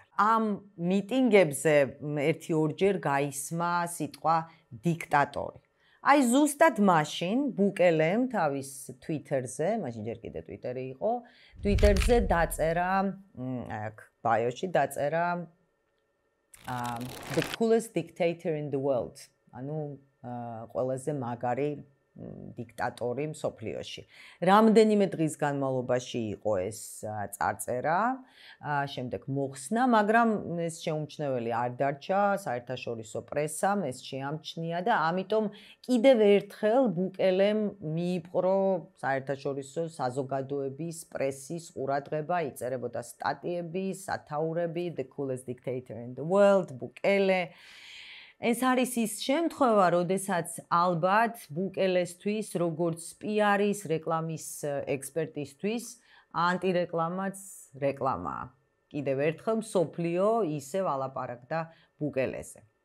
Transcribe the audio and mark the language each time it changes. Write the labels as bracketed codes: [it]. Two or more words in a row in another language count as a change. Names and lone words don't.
[ka] ამ მიტინგებზე ერთი-ორჯერ გაისმა სიტყვა დიქტატორი. აი ზუსტად მაშინ ბუკელემ თავის Twitter-ზე, მაშინ ჯერ კიდე Twitter-ი იყო, Twitter-ზე დაწერა, აქ ბაიოში დაწერა [en] the coolest dictator in the world. [ka] ანუ ყველაზე მაგარი დიქტატორი მსოფლიოში. რამდენიმე დღის განმავლობაში იყო ეს წარწერა, შემდეგ მოხსნა, მაგრამ ეს შეუმჩნეველი არ დარჩა საერთაშორისო პრესამ, ეს შეამჩნია და ამიტომ კიდევ ერთხელ ბუკელემ მიიპყრო საერთაშორისო საზოგადოების პრესის ყურადღება, იწერებოდა სტატიები, სათაურები, [en] the coolest dictator in the world, [ka] ბუკელე. ეს არის ის შემთხვევა, როდესაც ალბათ ბუკელესთვის, როგორც PR-ის, რეკლამის ექსპერტისთვის, ანტირეკლამაც რეკლამაა. კიდევ ერთხელ მსოფლიო ისევ ალაპარაკდა ბუკელეზე.